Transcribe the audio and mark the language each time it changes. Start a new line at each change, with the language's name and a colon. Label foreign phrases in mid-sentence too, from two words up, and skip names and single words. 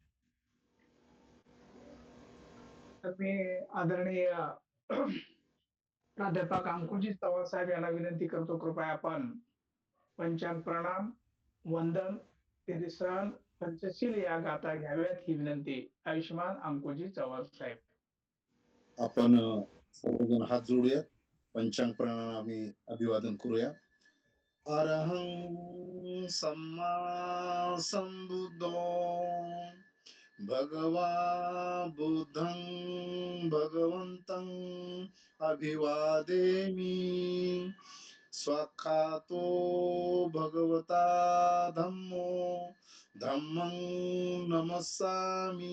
Marathi: तर मी आदरणीय प्राध्यापक अंकुरजी चव्हाण साहेब यांना विनंती करतो, कृपया आपण पंचांग प्रणाम, वंदन, त्रिशरण पंचशील या गाथा घ्याव्यात ही विनंती. आयुष्यमान अंकुरजी चव्हाण साहेब. आपण सर्वजण हात जोडूया, पंचांग प्रणाम आम्ही अभिवादन करूया.
Pali: अरहं सम्मा संबुद्धो भगवा बुद्धं भगवन्तं अभिवादेमि. स्वाखातो भगवता धम्मो धम्मं नमस्सामि.